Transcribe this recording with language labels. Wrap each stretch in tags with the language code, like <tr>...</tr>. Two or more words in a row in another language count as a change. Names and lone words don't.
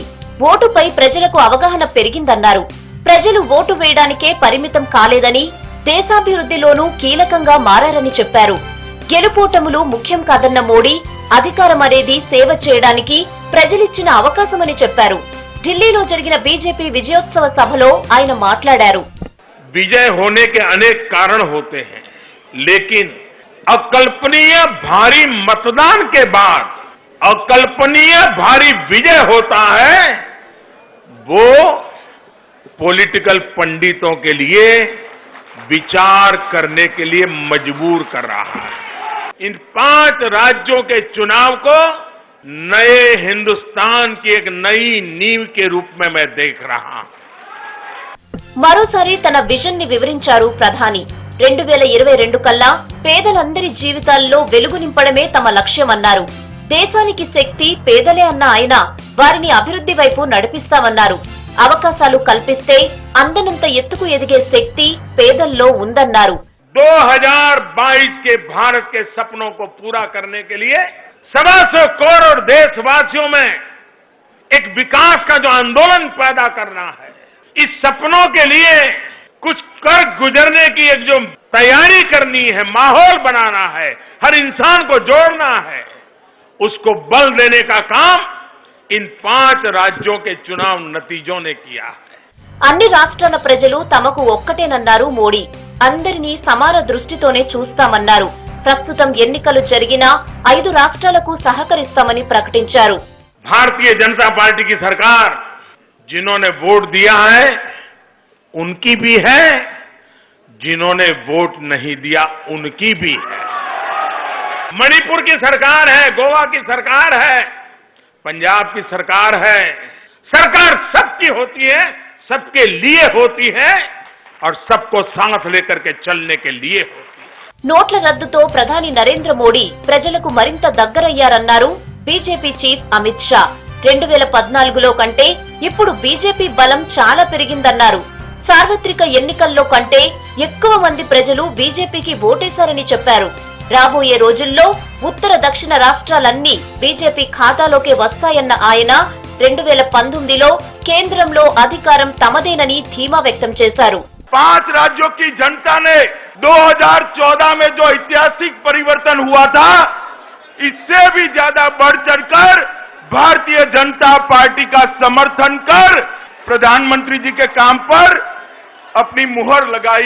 <te>ఓటుపై ప్రజలకు అవగాహన పెరిగిందన్నారు. ప్రజలు ఓటు వేయడానికే పరిమితం కాలేదని, దేశాభివృద్ధిలోనూ కీలకంగా మారారని చెప్పారు. గెలుపోటములు ముఖ్యం కాదన్న మోడీ అధికారం అనేది సేవ చేయడానికి ప్రజలిచ్చిన అవకాశమని చెప్పారు. ఢిల్లీలో జరిగిన బీజేపీ విజయోత్సవ సభలో ఆయన మాట్లాడారు.</te> <hi>విజయ్ होने के अनेक कारण होते हैं, लेकिन अकल्पनीय भारी मतदान के बाद अकल्पनीय भारी विजय होता है, वो पॉलिटिकल पंडितों के लिए विचार करने के लिए मजबूर कर रहा है. इन 5 राज्यों के चुनाव को नए हिंदुस्तान की एक नई नींव के रूप में मैं देख रहा हूं.</hi> <te>మరోసారి తన విజన్ ని వివరించారు ప్రధాని. 2022 కల్లా పేదలందరి జీవితాల్లో వెలుగు నింపడమే తమ లక్ష్యమన్నారు. దేశానికి శక్తి పేదలే అన్న ఆయన వారిని అభివృద్ధి వైపు నడిపిస్తామన్నారు. అవకాశాలు కల్పిస్తే అందనంత ఎత్తుకు ఎదిగే శక్తి పేదల్లో ఉందన్నారు.</te> <hi>2022 के भारत के सपनों को पूरा करने के लिए 125 करोड़ देशवासियों में एक विकास का जो आंदोलन पैदा करना है, इस सपनों के लिए कुछ कर गुजरने की एक जो तैयारी करनी है, माहौल बनाना है, हर इंसान को जोड़ना है, उसको बल देने का काम इन 5 राज्यों के चुनाव नतीजों ने किया है.</hi> <te>అన్ని రాష్ట్రాల ప్రజలు తమకు ఒక్కటేనన్నారు మోడీ. అందరినీ సమాన దృష్టితోనే చూస్తామన్నారు. ప్రస్తుతం ఎన్నికలు జరిగినా 5 రాష్ట్రాలకు సహకరిస్తామని ప్రకటించారు.</te> <hi>भारतीय जनता पार्टी की सरकार जिन्होंने वोट दिया है उनकी भी है, जिन्होंने वोट नहीं दिया उनकी भी है. मणिपुर की सरकार है, गोवा की सरकार है, पंजाब की सरकार है. सरकार सबकी होती है, सबके लिए होती है और सबको साथ लेकर के चलने के लिए होती है.</hi> <te>నోట్ల రద్దుతో ప్రధాని నరేంద్ర మోడీ ప్రజలకు మరింత దగ్గరయ్యారన్నారు బీజేపీ చీఫ్ అమిత్ షా. 2014లో కంటే ఇప్పుడు బీజేపీ బలం చాలా పెరిగిందన్నారు. సార్వత్రిక ఎన్నికల్లో కంటే ఎక్కువ మంది ప్రజలు బీజేపీకి ఓటేశారని చెప్పారు. రాబోయే రోజుల్లో ఉత్తర దక్షిణ రాష్ట్రాలన్నీ బీజేపీ ఖాతాలోకి వస్తాయన్న ఆయన 2019లో కేంద్రంలో అధికారం తమదేనని ధీమా వ్యక్తం చేశారు.</te> <hi>5 राज्यों की जनता ने 2014 में जो ऐतिहासिक परिवर्तन हुआ था, इससे भी ज्यादा बढ़ चढ़कर भारतीय जनता पार्टी का समर्थन कर प्रधानमंत्री जी के काम पर अपनी मुहर लगाई.</hi>